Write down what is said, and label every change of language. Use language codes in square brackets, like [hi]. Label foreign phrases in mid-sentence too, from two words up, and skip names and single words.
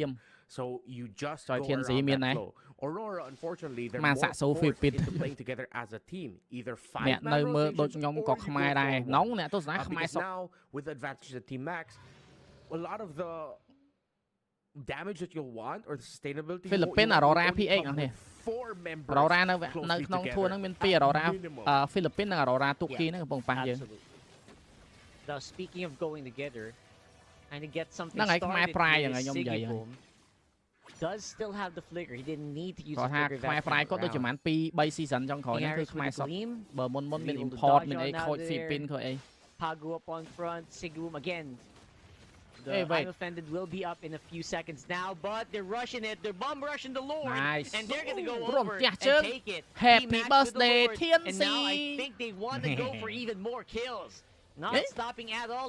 [en] So you just go around that flow. Aurora, unfortunately, they're more forced into playing together as a team. Either 5 man rotations or you go for 4-1. Because now, with the advantage of Team Max, a lot of the damage that you'll want or the sustainability Philippines Aurora PX 4 members [km] Aurora នៅក្នុងធួរហ្នឹងមាន2 Aurora Philippines និង Aurora ទូគីហ្នឹងកំពុងប៉ះយើង [en] Now speaking of going together and to get something started here, Sigiboom does still have the flicker. He didn't need to use the flicker that time around. [km] 2-3 season ចុងក្រោយហ្នឹងគឺខ្មែរសុទ្ធបើមុនមាន import មានអីខូច Philippines ខូចអី [en] Pagu up on front, Sigiboom again. The I'm offended will be up in a few seconds now, but they're rushing it. They're bomb rushing the Lord, and they're gonna go over and take it. Happy birthday, TNC! And now I think they want to go for even more kills. Not stopping at all.